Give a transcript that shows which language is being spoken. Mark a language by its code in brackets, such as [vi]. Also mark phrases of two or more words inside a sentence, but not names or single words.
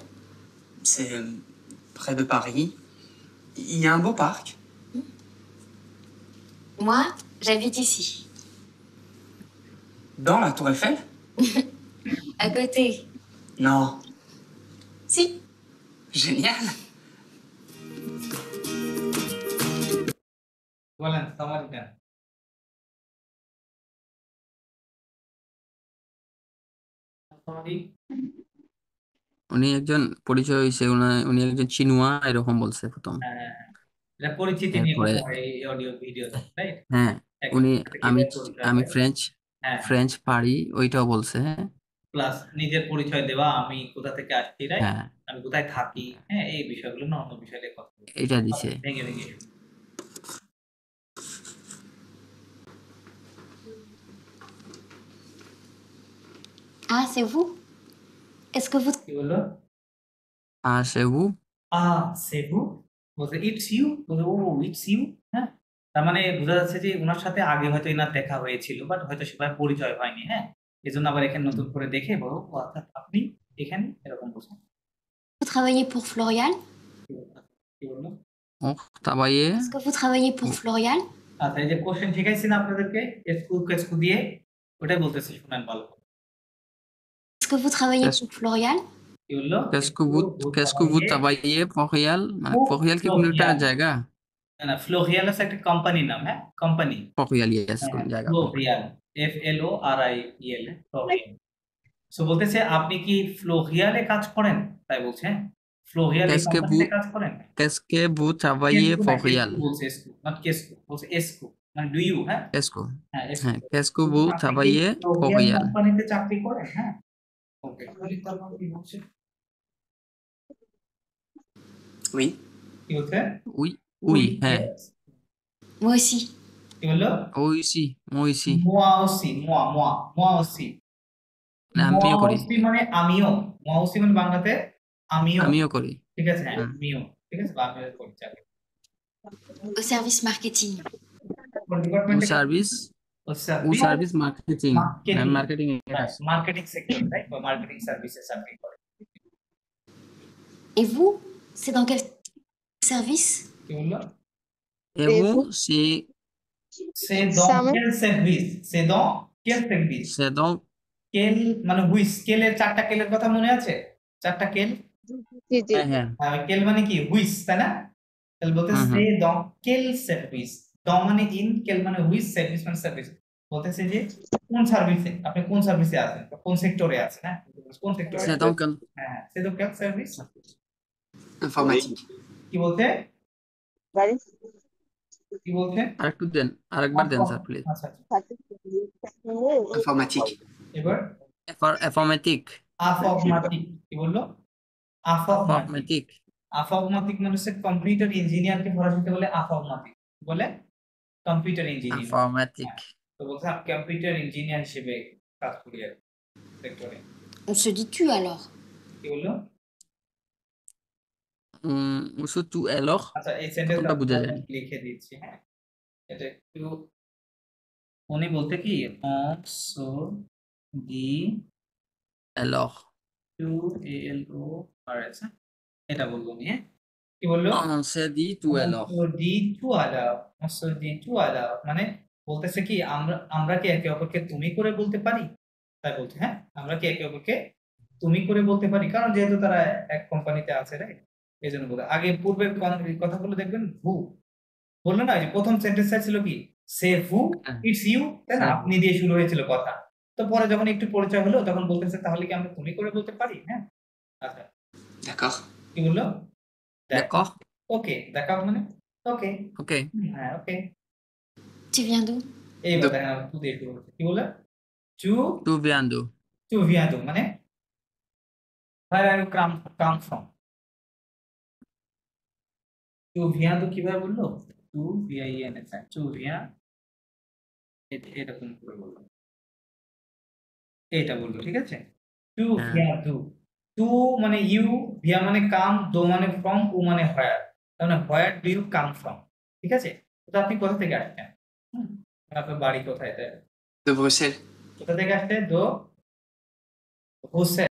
[fr] C'est près de Paris. Il y a un beau parc. Moi, j'habite ici. Dans la Tour Eiffel? À côté. Non. Si. Génial. [bn] বলেন সামারিটা। সামারি উনি একজন পরিচয় হয়েছে, উনি একজন চিনুয়া এরকম বলছে প্রথম। হ্যাঁ, এটা পরিচিতি নিয়ে এরপরে কথা হয় এই অডিও ভিডিওতে, রাইট? হ্যাঁ উনি আমি আমি ফ্রেঞ্চ হ্যাঁ, ফ্রেঞ্চ পারি ওইটাও বলছে। হ্যাঁ প্লাস নিজের পরিচয় দেওয়া, আমি কোথা থেকে আসছি, রাইট? হ্যাঁ আমি কোথায় থাকি, হ্যাঁ, এই বিষয়গুলো না অন্য বিষয় নিয়ে কথা বলবো। এটা দিছে। ভেঙে ভেঙে [fr] Ah, c'est vous? Est-ce que vous... [bn] কি বললো? সেবু সেবু বলছে [en] it's you, [bn] বলছে ও [en] it's you. [bn] হ্যাঁ, তার মানে বোঝা যাচ্ছে যে ওনার সাথে আগে হয়তো এনার দেখা হয়েছিল, বাট হয়তো সেভাবে পরিচয় হয়নি। হ্যাঁ, এই জন্য আবার এখানে নতুন করে দেখে বলো ও আচ্ছা আপনি এখানে, এরকম বলছেন। [fr] Vous travaillez pour Florian? [bn] কি বললো? ও তাবাইয়ে [fr] Est-ce que vous travaillez pour Florian? [bn] আচ্ছা, এই যে কোশ্চেন শিখাইছি না আপনাদেরকে এসকু দিয়ে, ওটাই বলতেছি, শুনেন ভালো। [fr] Est-ce que vous travaillez pour Florian? [bn] কি বললো? [fr] est-ce que vous travaillez Florian, [bn] মানে ফহিয়াল কি কোনো একটা জায়গা? না, ফ্লোরিয়াল হচ্ছে একটা কোম্পানির নাম। হ্যাঁ, কোম্পানি ফহিয়াল, ইয়েস, কোন জায়গা? ফ্লোরিয়াল, FLORIEL, ফ্লোরিয়াল। সো বলতেছে আপনি কি ফ্লোরিয়ালে কাজ করেন, তাই বলছে। ফ্লোরিয়াল এই কোম্পানিতে কাজ করেন। [fr] est-ce que vous travaillez Florian [bn] বলছে এসকু, নট কেসকু, বলছে এসকু, মানে [en] do you. [bn] হ্যাঁ, এসকো, হ্যাঁ হ্যাঁ [fr] est-ce que vous travaillez Florian. [bn] কোম্পানিতে চাকরি করেন। হ্যাঁ, ওকে, তারপর কি বলছে? [fr] Oui. [bn] কি বলছে? [fr] oui oui হ্যাঁ। Moi aussi. [bn] কি বললো? ওইসি মইসি [fr] moi aussi, moi aussi, [bn] আমিও করি। মানে আমিও, [fr] moi aussi [bn] মানে বাংলাতে আমিও করি, ঠিক আছে। হ্যাঁ, আমিও, ঠিক আছে, আমিও করি চাকরি। [fr] Au service marketing. au service marketing, [bn] মার্কেটিং সেক্টর, রাইট? বা মার্কেটিং সার্ভিসে চাকরি করে। [fr] Et vous, c'est dans quel service? [bn] কি বললো? এবং [fr] c'est dans quel service? c'est dans quel service? c'est donc [bn] quel মানে হুইচ, স্কেলের চারটা কেলের কথা মনে আছে? চারটা কেল। জি জি হ্যাঁ কেল মানে কি হুইচ, তাই না? তাহলে বলতে [fr] c'est dans quel service, [bn] dans মানে ইন, কেল মানে হুইচ, সার্ভিস মানে সার্ভিস। বলতেছে যে কোন সার্ভিসে, আপনি কোন সার্ভিসে আছেন, কোন সেক্টরে আছেন। হ্যাঁ, কোন সেক্টরে? [fr] c'est donc [bn] হ্যাঁ, [fr] c'est dans quel service? Informatique. [bn] কি বলতে? কি বলতে? আরেকবার দেন স্যার প্লিজ। আচ্ছা, [fr] Informatique. [bn] এবার ইনফরমেটিক। কি বললো? আফরমেটিক মানে হচ্ছে কম্পিউটার ইঞ্জিনিয়ারকে ফরাসিতে বলে আফরমেটিক, বলে কম্পিউটার ইঞ্জিনিয়ার। ইনফরমেটিক। তো বলছে কম্পিউটার ইঞ্জিনিয়ার হিসেবে কাজ করি আর সেক্টরে। [fr] On se dit tu alors. [bn] কি বললো? [fr] ওসো তু এলর [bn] আচ্ছা এই সেন্টেন্স কোনটা বোঝা যায়? লিখে দিচ্ছি, হ্যাঁ এটা একটু উনি বলতে কি [fr] on se dit [bn] এলর টু এলও আর আছে, এটা বলবো আমি, হ্যাঁ কি বললো? [fr] on se dit tu alors on se dit tout à l'heure, on se dit tout à l'heure [bn] মানে বলতেছে কি আমরা কি একে অপরকে তুমি করে বলতে পারি, তাই বলছে, হ্যাঁ আমরা কি একে অপরকে তুমি করে বলতে পারি, কারণ যেহেতু তারা এক কোম্পানিতে আছে, রাইট, এই জন্য বলে। আগে পূর্বের কথাগুলো দেখবেন ভু বললো না, যে প্রথম সেন্টেন্সটা ছিল কি [fr] c'est vous [bn] ইটস ইউ, তাই না, আপনি দিয়ে শুরু হয়েছিল কথা, তো পরে যখন একটু পরিচয় হলো তখন বলতেছে তাহলে কি আমরা তুমি করে বলতে পারি, হ্যাঁ আচ্ছা [fr] D'accord. [bn] কি বললো? d'accord ওকে, দেখা মানে ওকে, ok হ্যাঁ ওকে। [fr] Tu viens d'où? [bn] এইবার দেখা তু দিয়ে শুরু হচ্ছে, কি বললো? tu [fr] tu viens d'où tu viens d'où [en] মানে where are you come from, [bn] tu viens d'où কিভাবে বললো? [fr] tu vien tu viens [bn] এরকম করে বললো, এটা বললো, ঠিক আছে। [fr] tu viens d'où, [bn] tu মানে ইউ, ভিয়া মানে কাম, দো মানে ফ্রম, উ মানে হোয়ার, তার মানে [en] where do you come from, [bn] ঠিক আছে। তো আপনি কোথা থেকে আসছেন, আপনার বাড়ি কোথায়, তাই [fr] De Bruxelles. [bn] কোথা থেকে আসছে? [fr] de Bruxelles,